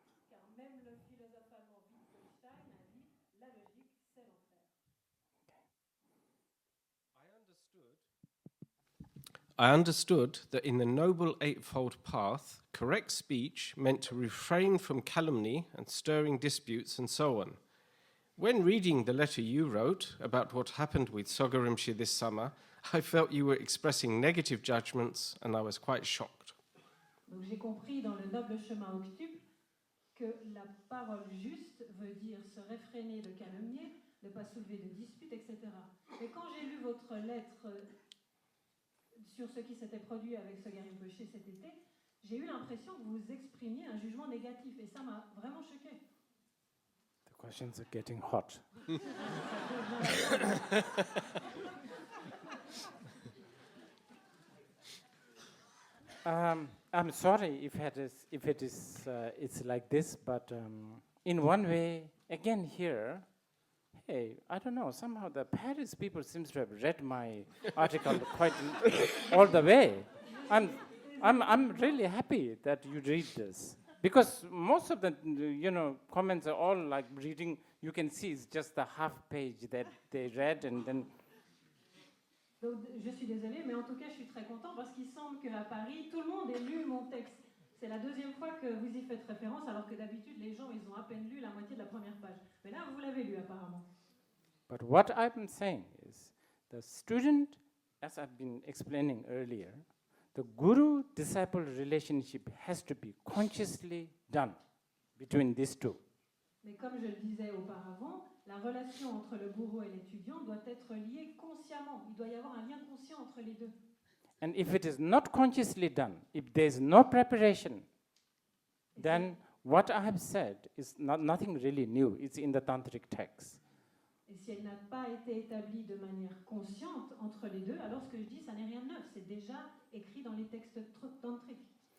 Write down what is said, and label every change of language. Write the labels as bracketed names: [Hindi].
[French] Car même le philosophe allemand Wittgenstein a dit la logique, c'est l'enfer. [English] I understood that in the Noble Eightfold Path, correct speech meant to refrain from calumny and stirring disputes and so on. When reading the letter you wrote about what happened with Soga Rinpoche this summer, I felt you were expressing negative judgments and I was quite shocked. [French] Donc j'ai compris dans le noble chemin octuple que la parole juste veut dire se réfréner de calomnier, ne pas soulever de disputes, etc. Mais quand j'ai lu votre lettre sur ce qui s'était produit avec Soga Rinpoche cet été, j'ai eu l'impression que vous exprimiez un jugement négatif et ça m'a vraiment choqué. [English] The questions are getting hot. I'm sorry if it's like this, but in one way, again here, hey, I don't know. Somehow the Paris people seems to have read my article quite all the way. I'm really happy that you read this because most of the comments are all like reading. You can see it's just the half page that they read and then. [French] Donc, je suis désolée, mais en tout cas, je suis très content parce qu'il semble qu'à Paris, tout le monde ait lu mon texte. C'est la deuxième fois que vous y faites référence, alors que d'habitude, les gens, ils ont à peine lu la moitié de la première page. Mais là, vous l'avez lu apparemment. [English] But what I'm saying is, the student, as I've been explaining earlier, the guru-disciple relationship has to be consciously done between these two. [French] Mais comme je le disais auparavant, la relation entre le gourou et l'étudiant doit être liée consciemment. Il doit y avoir un lien conscient entre les deux. [English] And if it is not consciously done, if there is no preparation, then what I have said is nothing really new. It's in the tantric text. [French] Et si elle n'a pas été établie de manière consciente entre les deux, alors ce que je dis, ça n'est rien de neuf. C'est déjà écrit dans les textes tantriques.